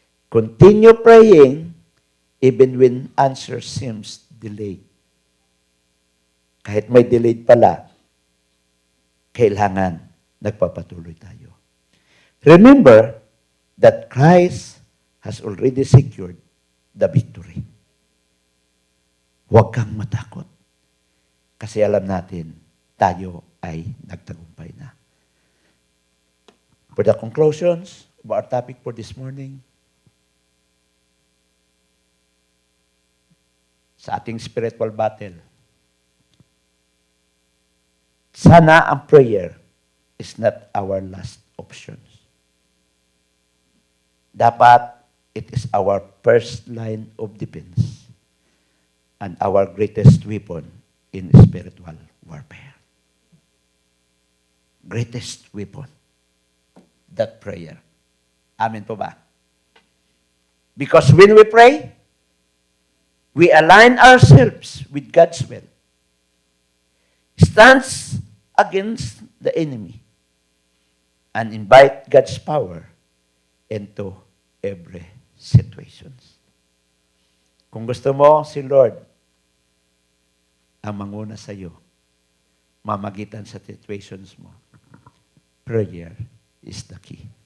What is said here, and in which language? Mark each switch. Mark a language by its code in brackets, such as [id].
[en] Continue praying even when answer seems delayed. [tl] Kahit may delayed pala, kailangan nagpapatuloy tayo. [en] Remember that Christ has already secured the victory. [tl] Huwag kang matakot. Kasi alam natin, tayo ay nagtagumpay na. [en] For the conclusions of our topic for this morning, [tl] sa ating spiritual battle, sana ang prayer [en] is not our last options. Dapat it is our first line of defense and our greatest weapon in spiritual warfare. Greatest weapon, that prayer. [tl] Amen po ba? [en] Because when we pray, we align ourselves with God's will. Stands against the enemy and invite God's power into every situation. [tl] Kung gusto mo si Lord ang manguna sa iyo, mamagitan sa situations mo, [en] prayer is the key.